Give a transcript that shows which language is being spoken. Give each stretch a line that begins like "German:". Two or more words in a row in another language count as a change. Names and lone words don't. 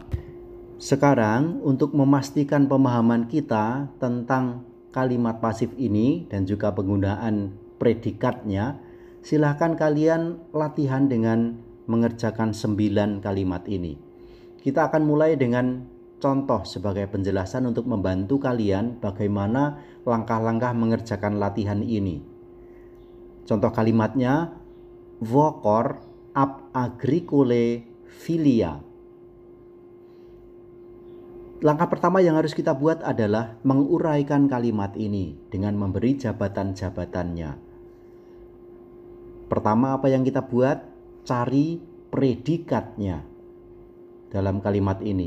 Indonesian: Sekarang untuk memastikan pemahaman kita tentang kalimat pasif ini dan juga penggunaan predikatnya, silahkan kalian latihan dengan mengerjakan 9 kalimat ini. Kita akan mulai dengan contoh sebagai penjelasan untuk membantu kalian bagaimana langkah-langkah mengerjakan latihan ini. Contoh kalimatnya,
Latin: vocor ab agricole filia.
Indonesian: Langkah pertama yang harus kita buat adalah menguraikan kalimat ini dengan memberi jabatan-jabatannya. Pertama apa yang kita buat? Cari predikatnya dalam kalimat ini.